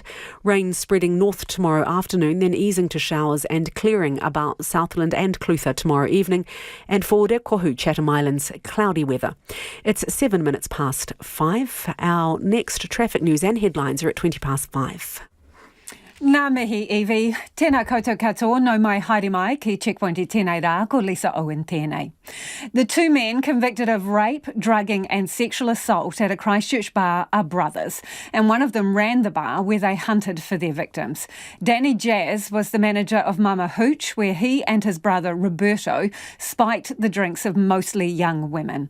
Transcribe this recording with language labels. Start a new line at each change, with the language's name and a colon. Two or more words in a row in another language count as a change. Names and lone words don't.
English: Rain spreading north tomorrow afternoon, then easing to showers and clearing about Southland and Clutha tomorrow evening. And for Rekohu, Chatham Islands, cloudy weather. It's 7 minutes past 5. Our next traffic news and headlines are at 20 past 5.
Māori: Ngā mihi, Evie. Tēnā koutou katoa, no mai haere mai ki Checkpoint I tēnei rā, ko Lisa Owen tēnei.
English: The two men convicted of rape, drugging and sexual assault at a Christchurch bar are brothers, and one of them ran the bar where they hunted for their victims. Danny Jazz was the manager of Mama Hooch, where he and his brother Roberto spiked the drinks of mostly young women.